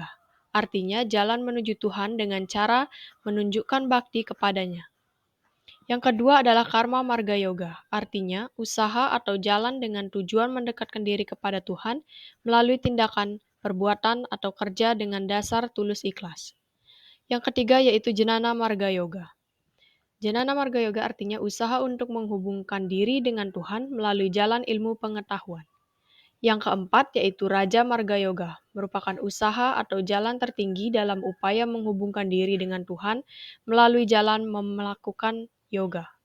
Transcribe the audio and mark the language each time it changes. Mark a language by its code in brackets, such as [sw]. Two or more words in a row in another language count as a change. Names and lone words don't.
[id] Artinya jalan menuju Tuhan dengan cara menunjukkan bakti kepadanya. Yang kedua adalah karma marga yoga, artinya usaha atau jalan dengan tujuan mendekatkan diri kepada Tuhan melalui tindakan, perbuatan, atau kerja dengan dasar tulus ikhlas. Yang ketiga yaitu jenana marga yoga. Jenana marga yoga artinya usaha untuk menghubungkan diri dengan Tuhan melalui jalan ilmu pengetahuan. Yang keempat yaitu Raja Marga Yoga, merupakan usaha atau jalan tertinggi dalam upaya menghubungkan diri dengan Tuhan melalui jalan melakukan yoga.